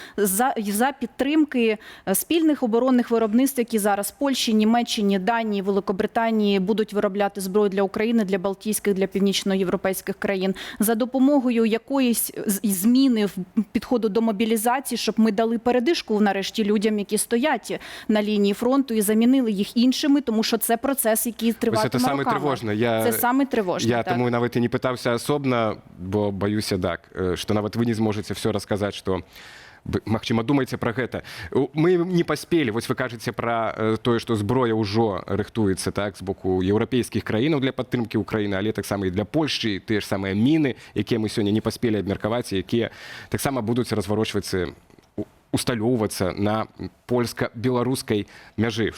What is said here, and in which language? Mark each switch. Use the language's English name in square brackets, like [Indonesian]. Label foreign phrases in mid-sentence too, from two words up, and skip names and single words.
[Ukrainian] за підтримки спільних оборонних виробництв, які зараз в Польщі, Німеччині, Данії, Великобританії будуть виробляти зброю для України, для балтійських, для північноєвропейських країн, за допомогою якоїсь зміни в підходу до мобілізації, щоб ми дали передишку нарешті людям, які стоять на лінії фронту, і замінили їх іншими, тому що це процес, який триватиме роками. Це саме тривожне. Це саме тривожне, Я так. тому навіть і не питався особно, бо боюся так, що навіть ви не зможете все розказати, що [Belarusian] магчыма, думаеце пра гэта. Мы не паспелі, вось вы кажаце пра тое, што зброя ўжо рыхтуецца так з боку еўрапейскіх краінаў для падтрымкі Украіны, але таксама і для Польшчы, тыя ж самыя міны, якія мы сёння не паспелі абмеркаваць, якія таксама будуць разварочвацца, усталёўвацца на польска-беларускай мяжы.